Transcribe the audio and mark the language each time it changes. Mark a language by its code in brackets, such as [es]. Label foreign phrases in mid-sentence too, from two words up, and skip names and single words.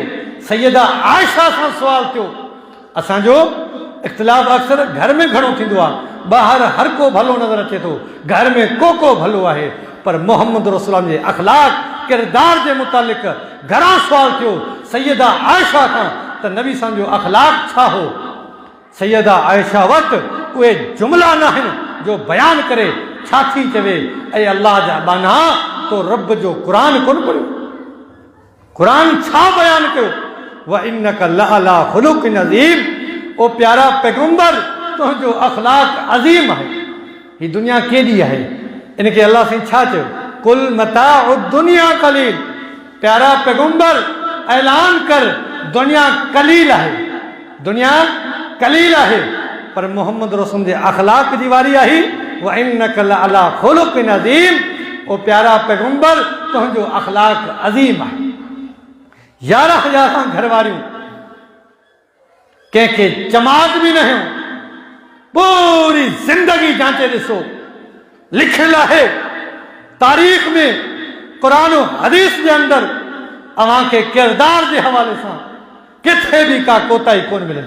[sd] सैयदा आयशा सां सुवाल थियो। असांजो इख़्तिलाफ़ अक्सर घर में घणो थींदो आहे, ॿाहिरि हर को भलो नज़र अचे थो, घर में को भलो आहे, पर मोहम्मद रसूलुल्लाह जे अख़लाक़ किरदार जे मुतालिक़ घणा सुवाल थियो सैयदा आयशा खां त नबी सां जो अख़लाक़ छा हो। सैयदा आयशा वटि उहे जुमिला न आहिनि जो बयानु करे छा थी चवे, ऐं अल्लाह जा बाना तो रब जो क़ुरान कोन पढ़ियो, क़ुरान छा बयानु कयो। [ar] وإنك لعلى خلق عظيم, [sd] ओ प्यारा पैगंबर तुंहिंजो अख़लाक़ अज़ीम आहे। हीअ दुनिया केॾी आहे, इनखे अल्लाह साईं छा चयो, [ar] قل متاع الدنيا قليل. [sd] प्यारा पैगंबर ऐलान कर दुनिया कलील आहे, दुनिया कलील आहे, पर मोहम्मद रसूल जे अख़लाक़ जी वारी आहे। [ar] وإنك لعلى خلق عظيم, [sd] ओ प्यारा पैगंबर तुंहिंजो अख़लाक़ अज़ीम आहे। 11,000 घर वारियूं, कंहिंखे चमाट बि न हुयूं। पूरी ज़िंदगी जांचे ॾिसो, लिखियलु आहे तारीख़ में, क़ुरान हदीस जे अंदरि अव्हांखे किरदार जे हवाले सां किथे बि का कोताही कोन मिलंदी।